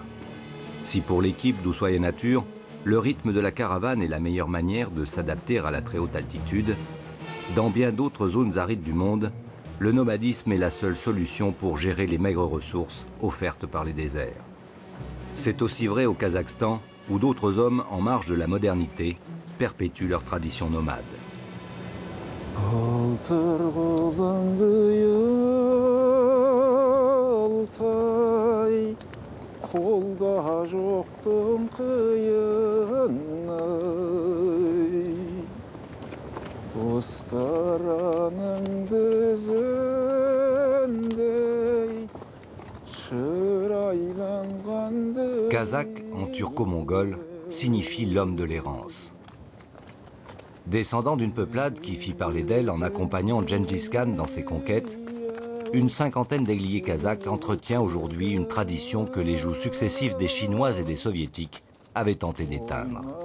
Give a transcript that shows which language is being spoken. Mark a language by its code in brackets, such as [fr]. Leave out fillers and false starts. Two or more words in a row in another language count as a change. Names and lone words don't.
[fr] Si pour l'équipe d'Ushuaïa Nature, le rythme de la caravane est la meilleure manière de s'adapter à la très haute altitude, dans bien d'autres zones arides du monde, le nomadisme est la seule solution pour gérer les maigres ressources offertes par les déserts. C'est aussi vrai au Kazakhstan, où d'autres hommes en marge de la modernité perpétuent leur tradition nomade. [kk] Қолда жоқтың қиыны Остараның дүзіндей шырайланғанды [fr] Kazakh, en turco-mongol, signifie l'homme de l'errance. Descendant d'une peuplade qui fit parler d'elle en accompagnant Gengis Khan dans ses conquêtes, une cinquantaine d'ailiers kazakhs entretient aujourd'hui une tradition que les joues successives des Chinois et des Soviétiques avaient tenté d'éteindre.